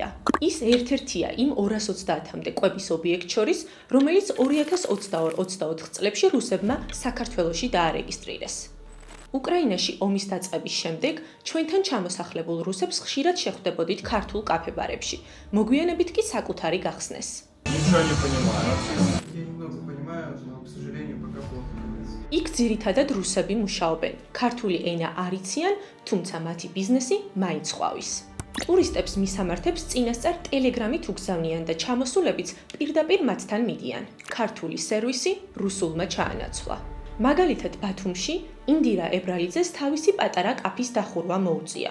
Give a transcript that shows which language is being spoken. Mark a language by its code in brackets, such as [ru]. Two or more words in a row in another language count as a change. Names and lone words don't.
[ka] ის ერთ-ერთია იმ 230-მდე კვების ობიექტ შორის, რომელიც 2022-24 წლებში რუსებმა საქართველოში დაარეგისტრირეს. უკრაინაში ომის დაწყების შემდეგ ჩვენთან ჩამოსახლებულ რუსებს ხშირად შეხვდებოდით ქართულ კაფე-ბარებში. მოგვიანებით კი საკუთარი გახსნეს. [ru] Ничего не понимаю. Я немного понимаю, но, к сожалению, пока плохо. [ka] იქ ძირითადად რუსები მუშაობენ. ქართული ენა არ იციან, თუმცა მათი ბიზნესი მაინც ყვავის. ტურისტებს მისამართებს წინასწარ ტელეგრამით უგზავნიან და ჩამოსულებიც პირდაპირ მათთან მიდიან. ქართული სერვისი რუსულმა ჩაანაცვლა. მაგალითად ბათუმში ინდირა ებრალიძეს თავისი პატარა კაფის დახურვა მოუწია.